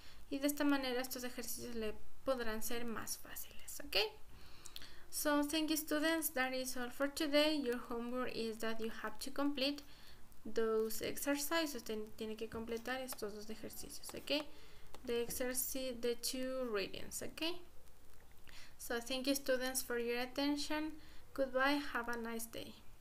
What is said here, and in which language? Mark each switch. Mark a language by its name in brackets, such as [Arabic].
[Spanish] Y de esta manera estos ejercicios le podrán ser más fáciles, okay? [English] So thank you students, that is all for today. Your homework is that you have to complete those exercises. [Spanish] Usted tiene que completar estos dos ejercicios, okay? [English] The two readings, okay? So thank you students for your attention. Goodbye, have a nice day.